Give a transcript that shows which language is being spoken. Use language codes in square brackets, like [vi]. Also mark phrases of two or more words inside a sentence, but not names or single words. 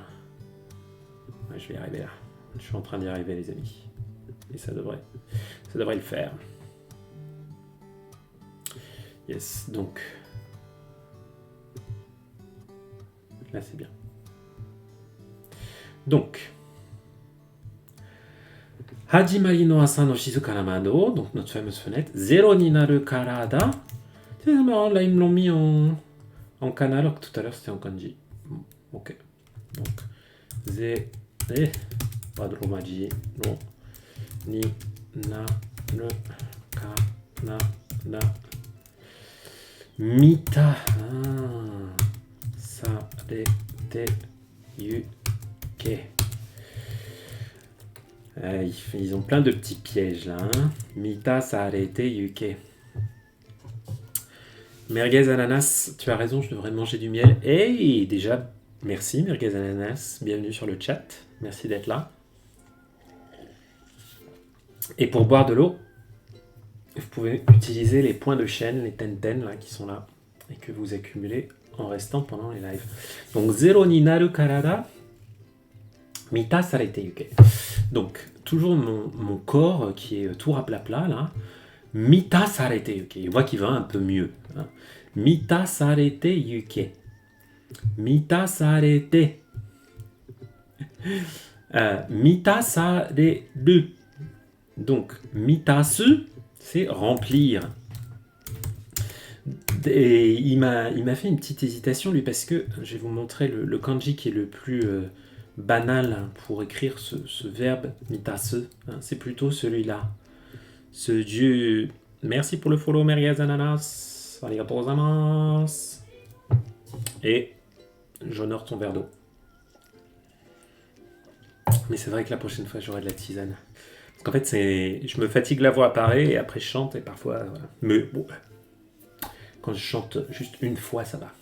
[fr] Ouais, je vais y arriver là. Je suis en train d'y arriver, les amis. Et ça devrait le faire. Yes, donc... Là, c'est bien. Donc... [ja] 始まりの朝の静かな窓, [fr] donc notre fameuse fenêtre. [ja] ゼロになる体. [fr] C'est marrant, là, ils me l'ont mis en kana, alors que tout à l'heure, c'était en kanji. Ok. Donc... Wadromaji no ni naru kana da. [ja] 満たされてゆけ. [fr] Ils ont plein de petits pièges là. Hein. [ja] 満たされてゆけ. [fr] Merguez ananas, tu as raison, je devrais manger du miel. Et déjà, merci Merguez ananas, bienvenue sur le chat. Merci d'être là. Et pour boire de l'eau, vous pouvez utiliser les points de chaîne, les tenten là, qui sont là, et que vous accumulez en restant pendant les lives. Donc, [ja] ゼロになる体、満たされてゆけ. [fr] Donc, toujours mon corps qui est tout raplapla là, [ja] 満たされてゆけ. [fr] On voit qu'il va un peu mieux. Hein. [ja] 満たされてゆけ。満たされて. 満たされる. [fr] Donc, mitasu, c'est remplir. Et il m'a fait une petite hésitation, lui, parce que je vais vous montrer le kanji qui est le plus banal pour écrire ce verbe mitasu. Hein, c'est plutôt celui-là. Ce dieu... Merci pour le follow, Merguez Ananas. [ja] ありがとうございます. [fr] Et j'honore ton verre d'eau. Mais c'est vrai que la prochaine fois, j'aurai de la tisane. Parce qu'en fait, je me fatigue, la voix apparaît, et après je chante, et parfois... Voilà. Mais bon, quand je chante juste une fois, ça va.